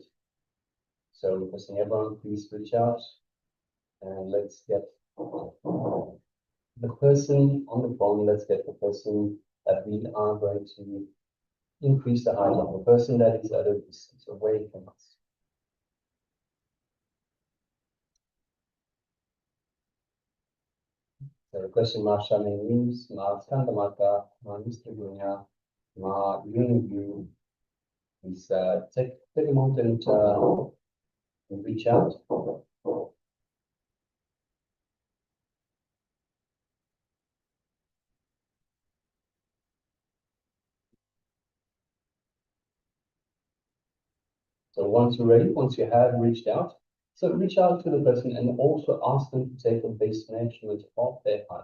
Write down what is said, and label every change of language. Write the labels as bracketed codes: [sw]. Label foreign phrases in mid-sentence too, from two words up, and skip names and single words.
[en] So requesting everyone, please reach out and let's get the person on the phone, let's get the person that we are going to increase the height of, the person that is at a distance away from us. So requesting Ma Shamin News, Ma Skandamata, Ma Mr. Gunya, Ma Yungu, is take a moment and reach out. So once you're ready, once you have reached out, so reach out to the person and also ask them to take a base measurement of their height.